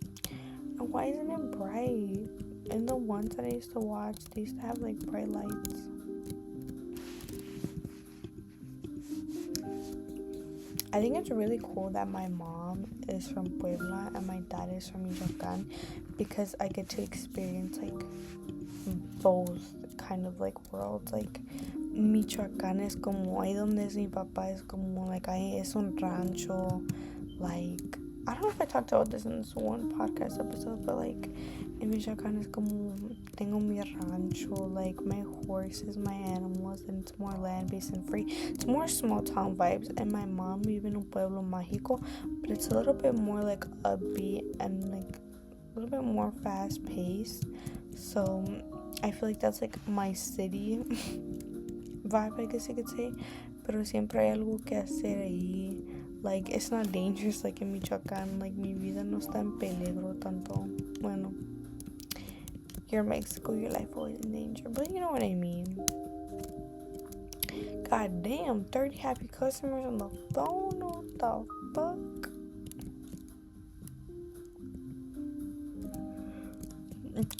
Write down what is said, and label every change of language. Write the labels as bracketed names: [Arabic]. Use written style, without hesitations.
[English] And why isn't it bright? And the ones that I used to watch, they used to have like bright lights. I think it's really cool that my mom is from Puebla and my dad is from Michoacan, because I get to experience like both kind of like worlds. [Spanish] Like Michoacán es como ahí donde es mi papá, es como like ahí es un rancho. [English] Like, I don't know if I talked about this in this one podcast episode, but like in Michoacán [Spanish] es como tengo mi rancho, [English] like my horses, my animals, and it's more land-based and free. It's more small town vibes. And my mom lives in [Spanish] un pueblo mágico, [English] but it's a little bit more like upbeat and like a little bit more fast-paced. So I feel like that's like my city vibe, I guess you could say. [Spanish] Pero siempre hay algo que hacer ahí. [English] Like, it's not dangerous like in Michoacán. [Spanish] Like, mi vida no está en peligro tanto. [English] Bueno, you're in Mexico, your life always in danger. But you know what I mean. God damn, 30 happy customers on the phone. What the fuck?